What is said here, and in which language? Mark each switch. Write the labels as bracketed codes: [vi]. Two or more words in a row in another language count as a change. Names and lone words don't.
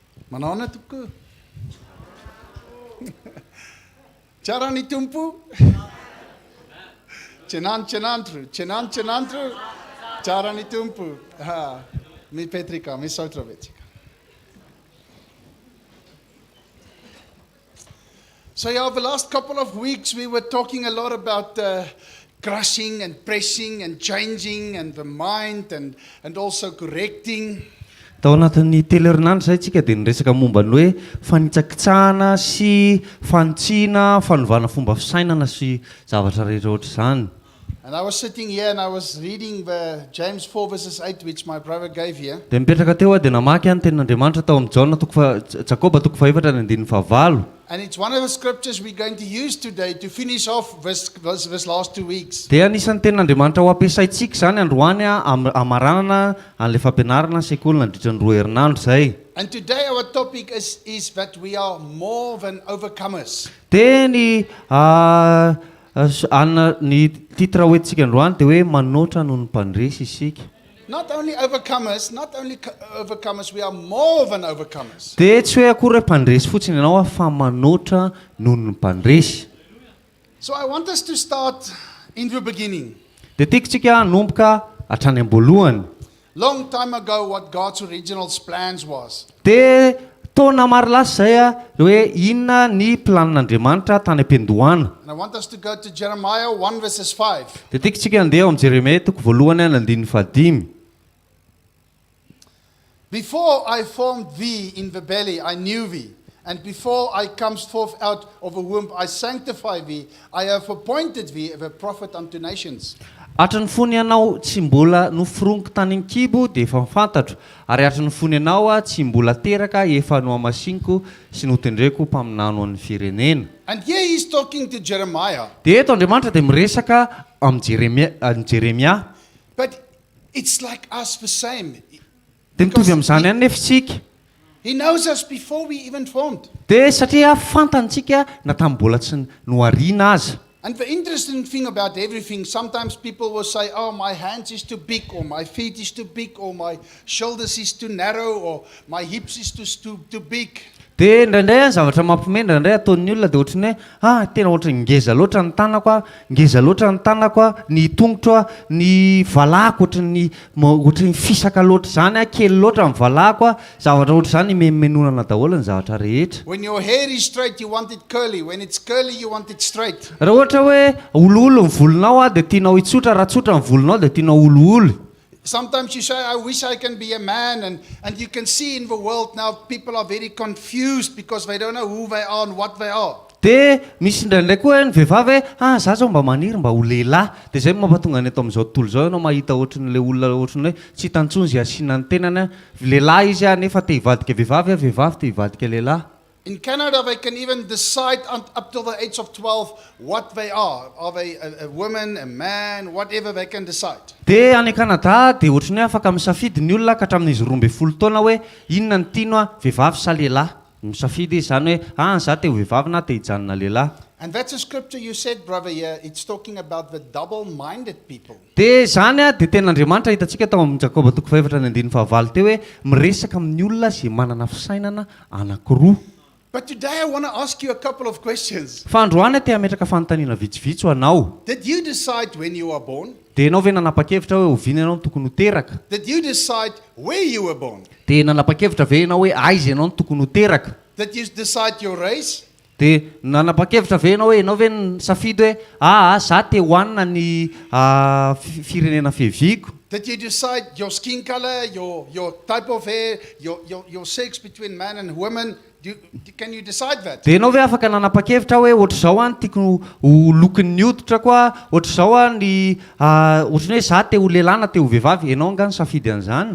[mg] Manaona tokoa. Tsara ny tompo. Tjenandro. Tsara ny tompo. Mi Petrika, mi Sautrovetsika. [en] So over the last couple of weeks we were talking a lot about crushing and pressing and changing and the mind and also correcting. [mg] Tao anatin'ny telerinandro zay tsika dia niresaka momba ny hoe fanitsakitsahana sy fantsiana fanovana fomba fisainana sy zavatra rehetra ohatr' izany. [en] And I was sitting here and I was reading the James 4 verses 8 which my brother gave here. [mg] Dia mipetraka teo dia namaky any tenin'Andriamanitra tao amin'ny Jakoba 4:4-5. [en] And it's one of the scriptures we're going to use today to finish off this last 2 weeks. [mg] Dia anisan'ny tenin'Andriamanitra ho ampiasaintsika zany androany amaranana an'ilay fampianarana sekoly nandritra ny 2 herinandro zay. [en] And today our topic is that we are more than overcomers. [mg] Dia ny titre hoentsika androany dia hoe manoatra noho ny mpandresy isika. [en] Not only overcomers, we are more than overcomers. [mg] Dia tsy hoe akory hoe mpandresy fotsiny ianao fa manoatra noho ny mpandresy. [en] So I want us to start in the beginning. [mg] Dia tiako tsika hanomboka hatrany am-boalohany. [en] Long time ago what God's original plans was. [mg] Dia taona maro lasa zay hoe inona ny planin'Andriamanitra tany am-piandohana. [en] And I want us to go to Jeremiah 1 verses 5. [mg] Dia tiako tsika handeha ao amin'ny Jeremia 1:5. [en] Before I formed thee in the belly, I knew thee. And before I come forth out of the womb, I sanctify thee. I have appointed thee a prophet unto nations. [mg] Hatran'ny fony ianao tsy mbola noforoniko tany an-kibo dia efa mifantatro. Ary hatran'ny fony ianao tsy mbola teraka efa nohamasiniko sy notendreko mpaminano an'ny firenena. [en] And here he's talking to Jeremiah. [mg] Dia eto Andriamanitra dia miresaka amin'ny Jeremia. [en] But it's like us the same. [mg] Dia mitovy amin'izany ihany nefa isika. [en] He knows us before we even formed. [mg] Dia satria fantantsika na tamin'ny mbola tsy nohariana aza. [en] And the interesting thing about everything, sometimes people will say, oh, my hands is too big, or my feet is too big, or my shoulders is too narrow, or my hips is too big. [mg] Dia indraindray ny zavatra mampimendra indray ataon'ny olona dia ohatrany hoe tena ohatry ngeza loatra ny tanako ny tongotro ny valako ohatry fisaka loatra zany kely loatra ny valako zavatra ohatry zany menonana daholo ny zavatra rehetra. [en] When your hair is straight you want it curly, when it's curly you want it straight. [mg] Raha ohatra hoe ololo ny volonao dia tianao hitsotra, raha tsotra ny volonao dia tianao ololo. [en] Sometimes you say, I wish I can be a man, and you can see in the world now people are very confused because they don't know who they are and what they are. [mg] Dia misy indraindray koa ny vehivavy hoe za zao mba maniry mba ho lehilahy. Dia zay mampatonga ny eto amin'izao tontolo zao ianao mahita ohatran'ilay olona ohatran'ny hoe tsy hitantsony izay asiana ny tenany lehilahy izy nefa te hivadika vehivavy vehivavy te hivadika lehilahy. [en] In Canada, they can even decide up till the age of 12 what they are. Are they a woman, a man, whatever they can decide. [mg] Dia any Canada dia ohatrany hoe afaka misafidy ny olona ka hatramin'izy 12 taona hoe inona ny tiano vehivavy sa lehilahy. Misafidy izy zany hoe za te ho vehivavy na te hijanona lehilahy. [en] And that's a scripture you said, brother, here. It's talking about the double-minded people. [mg] Dia zany dia tenin'Andriamanitra hitantsika tao amin'ny Jakoba 4:5 teo hoe miresaka amin'ny olona izay manana fisainana anankiroa. [en] But today I want to ask you a couple of questions. [mg] Fa androany te hametraka fanontaniana vitsivitsy ho anao. [en] Did you decide when you were born? [mg] Dia ianao ve nanapa-kevitra hoe oviana ianao no tokony ho teraka? [en] Did you decide where you were born? [mg] Dia nanapa-kevitra ve ianao hoe aiza ianao no tokony ho teraka? [en] Did you decide your race? [mg] Dia nanapa-kevitra ve ianao hoe ianao ve nisafidy hoe za te hohanina ny firenena fehiviko? [en] Did you decide your skin color, your type of hair, your sex between man and woman? Can you decide that? [mg] Dia ianao ve afaka nanapa-kevitra hoe ohatr' izao tiako ho lokon'ny hoditra koa, ohatr' izao ny ohatrany hoe za te ho lehilahy na te ho vehivavy, ianao anga nisafidy an'izany.